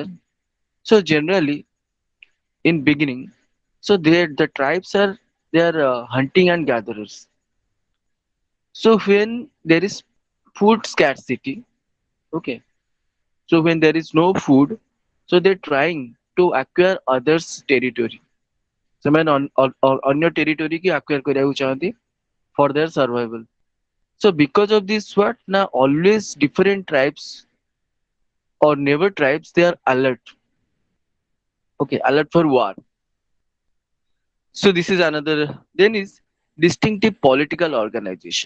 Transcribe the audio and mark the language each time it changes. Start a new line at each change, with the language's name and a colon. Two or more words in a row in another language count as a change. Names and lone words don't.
English: So generally in beginning, so they the tribes are they are hunting and gatherers. So when there is food scarcity, okay, so when there is no food, so they're trying to acquire others' territory.
Odia: ସେମାନେ ଅନ୍ୟ territory କି acquire କରିବାକୁ ଚାହାନ୍ତି
English: for their survival. So because of this what now always different tribes or neighbor tribes they are alert. Okay, alert for war. So this is another then is distinctive political organization.